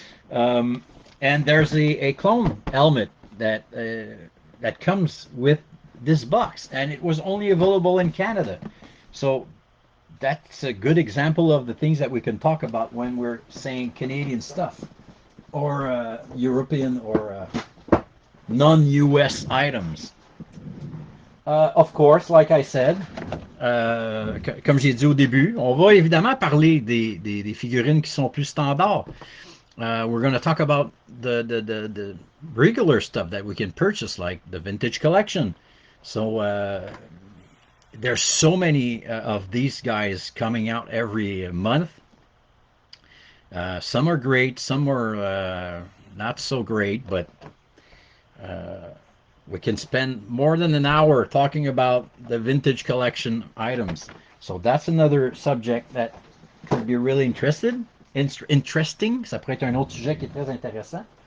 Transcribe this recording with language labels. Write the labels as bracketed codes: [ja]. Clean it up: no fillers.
[en] um, and there's a clone helmet that comes with this box, and it was only available in Canada. So that's a good example of the things that we can talk about when we're saying Canadian stuff or European or non-US items. Of course, like I said, [fr] comme j'ai dit au début, on va évidemment parler des figurines qui sont plus standards. [en] We're going to talk about the regular stuff that we can purchase, like the vintage collection. So there's so many of these guys coming out every month. Some are great, some are not so great, but uh, we can spend more than an hour talking about the vintage collection items. So that's another subject that could be really interesting. [fr] Ça pourrait être un autre sujet qui est très intéressant.